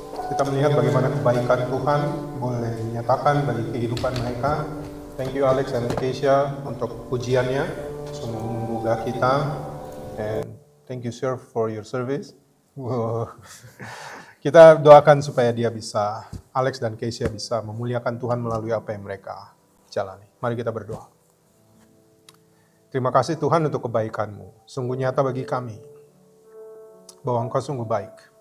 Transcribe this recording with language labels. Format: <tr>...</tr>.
<id>Kita melihat bagaimana kebaikan Tuhan boleh dinyatakan bagi kehidupan mereka.</id> <en>Thank you</en> <id>Alex dan Kesia untuk pujiannya, sungguh menggugah kita.</id> <en>And thank you sir for your service. Wow.</en> <id>Kita doakan supaya dia bisa, Alex dan Kesia bisa memuliakan Tuhan melalui apa yang mereka jalani. Mari kita berdoa. Terima kasih Tuhan untuk kebaikan-Mu. Sungguh nyata bagi kami bahwa Engkau sungguh baik.</id>